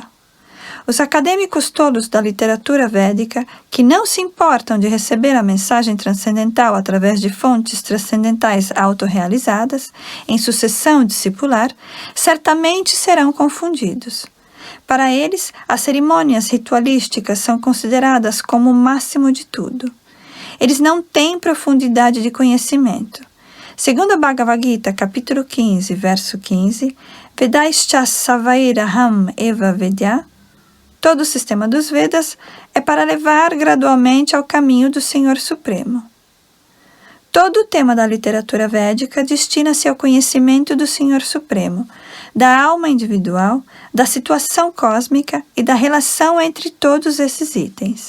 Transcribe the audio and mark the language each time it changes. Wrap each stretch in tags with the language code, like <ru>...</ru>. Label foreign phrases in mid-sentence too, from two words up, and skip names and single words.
<pt>Os acadêmicos tolos da literatura védica, que não se importam de receber a mensagem transcendental através de fontes transcendentais autorrealizadas, em sucessão discipular, certamente serão confundidos. Para eles, as cerimônias ritualísticas são consideradas como o máximo de tudo. Eles não têm profundidade de conhecimento. Segundo a Bhagavad Gita, capítulo 15, verso 15,</pt> <sa>वेदैश्च सर्वैरहम् एव वेद्यः,</sa> <pt>todo o sistema dos Vedas é para levar gradualmente ao caminho do Senhor Supremo. Todo o tema da literatura védica destina-se ao conhecimento do Senhor Supremo, da alma individual, da situação cósmica e da relação entre todos esses itens.</pt>